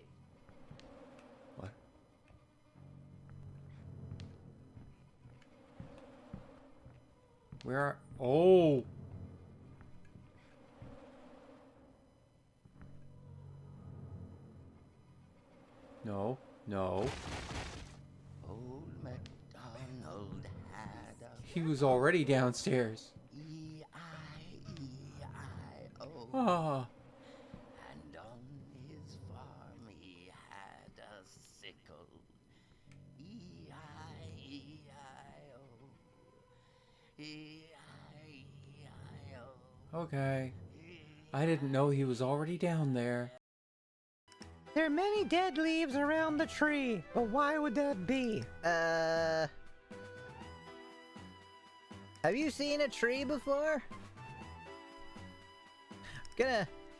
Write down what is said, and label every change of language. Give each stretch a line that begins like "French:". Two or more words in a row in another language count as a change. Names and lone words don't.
English: What? Where are... Oh! No. No. Old MacDonald had a He was already downstairs. E-I-E-I-O. Ah. And on his farm he had a sickle. E-I-E-I-O. E-I-E-I-O. Okay. I didn't know he was already down there. There are many dead leaves around the tree, but why would that be? Have you seen a tree before? Gonna...